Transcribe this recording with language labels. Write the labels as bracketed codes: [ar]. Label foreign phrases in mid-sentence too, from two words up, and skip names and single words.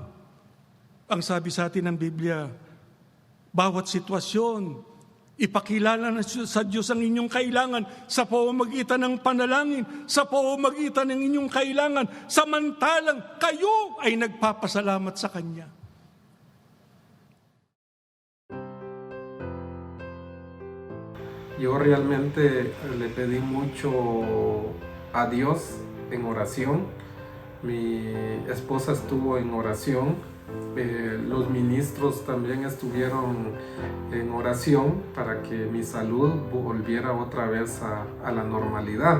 [tl] Ang sabi sa atin ng Biblia, bawat sitwasyon, ipakilala na sa Diyos ang inyong kailangan sa pamamagitan ng panalangin, sa pamamagitan ng inyong kailangan, samantalang kayo ay nagpapasalamat sa Kanya. [es] Yo realmente le pedí mucho a Dios en oración. Mi esposa estuvo en oración, los ministros también estuvieron en oración para que mi salud volviera otra vez a la normalidad.